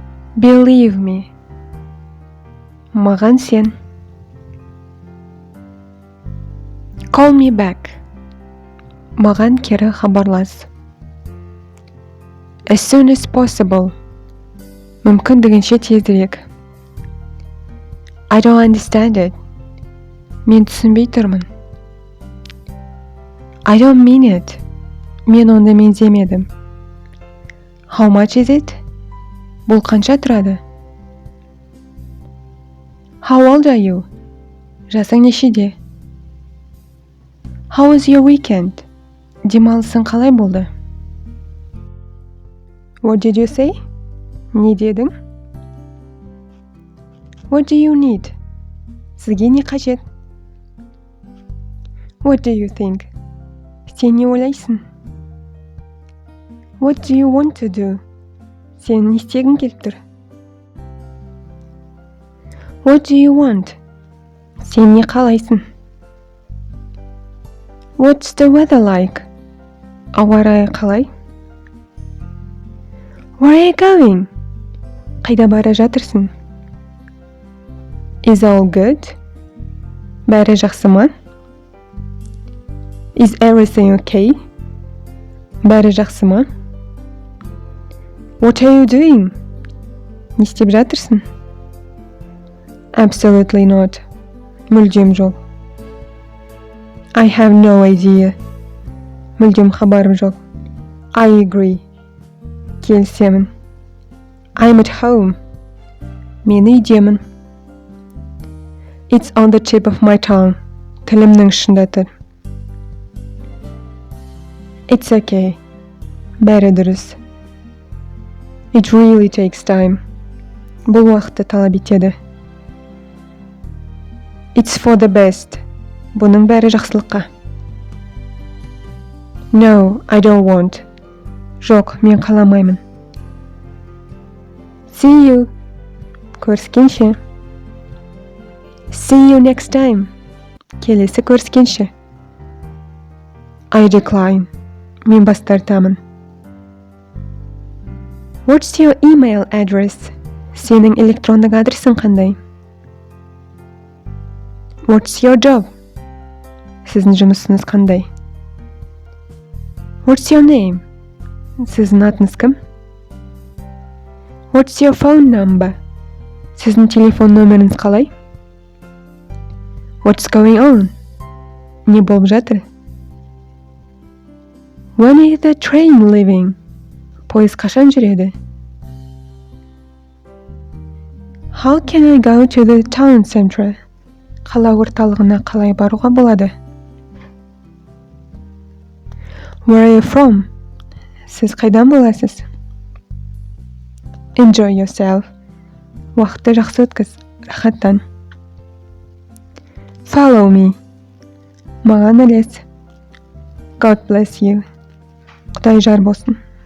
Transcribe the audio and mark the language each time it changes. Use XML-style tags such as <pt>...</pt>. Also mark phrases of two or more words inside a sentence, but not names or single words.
<en>Believe me.</en> <kk>Маған сен.</kk> <en>Call me back.</en> <kk>Маған кері хабарлас.</kk> <en>As soon as possible.</en> <kk>Мүмкіндігінше тезірек.</kk> <en>I don't understand it.</en> <kk>Мен түсінбей тұрмын.</kk> <en>I don't mean it.</en> <kk>Мен онда меңземедім.</kk> <en>How much is it?</en> <kk>Бұл қанша тұрады?</kk> <en>How old are you?</en> <kk>Жасың нешеде?</kk> <en>How was your weekend?</en> <kk>Демалысың қалай болды?</kk> <en>What did you say?</en> <kk>Не дедің?</kk> <en>What do you need?</en> <kk>Сізге не қажет?</kk> <en>What do you think?</en> <kk>Сен не ойлайсың?</kk> <en>What do you want to do?</en> <kk>Сен не істегің келіп тұр?</kk> <en>What do you want?</en> <kk>Сен не қалайсың?</kk> <en>What's the weather like?</en> <kk>Ауа райы қалай?</kk> <en>Where are you going?</en> <kk>Қайда бара жатырсың?</kk> <en>Is all good?</en> <kk>Бәрі жақсы ма?</kk> <en>Is everything okay?</en> <kk>Бәрі жақсы ма?</kk> <en>What are you doing?</en> <kk>Не істеп жатырсың?</kk> <en>Absolutely not.</en> <kk>Мүлдем жоқ.</kk> <en>I have no idea.</en> <kk>Мүлдем хабарым жоқ.</kk> <en>I agree. Келісемін. I'm at home.</en> <kk>Мен үйдемін.</kk> <en>It's on the tip of my tongue.</en> <kk>Тілімнің ұшында тұр.</kk> <en>It's okay.</en> <kk>Бәрі дұрыс.</kk> <en>It really takes time.</en> <kk>Бұл уақытты талап етеді.</kk> <en>It's for the best.</en> <kk>Бұның бәрі жақсылыққа.</kk> <en>No, I don't want.</en> <kk>Жоқ, мен қаламаймын.</kk> <en>See you. Көріскенше. See you next time.</en> <kk>Келесі көріскенше.</kk> <en>I decline.</en> <kk>Мен бас тартамын.</kk> <en>What's your email address?</en> <kk>Сенің электрондық адресің қандай?</kk> <en>What's your job?</en> <kk>Сіздің жұмысыңыз қандай?</kk> <en>What's your name?</en> <kk>Сіздің атыңыз кім?</kk> <en>What's your phone number?</en> <kk>Сіздің телефон нөміріңіз қалай?</kk> <en>What's going on?</en> <kk>Не болып жатыр?</kk> <en>When is the train leaving?</en> <kk>Пойыз қашан жүреді?</kk> <en>How can I go to the town center?</en> <kk>Қала орталығына қалай баруға болады?</kk> <en>Where are you from?</en> <kk>Сіз қайдан боласыз?</kk> <en>Enjoy yourself.</en> <kk>Уақытты жақсы өткіз, рахаттан.</kk> <en>Follow me.</en> <kk>Маған ілес.</kk> <en>God bless you.</en> <kk>Құдай жар болсын.</kk>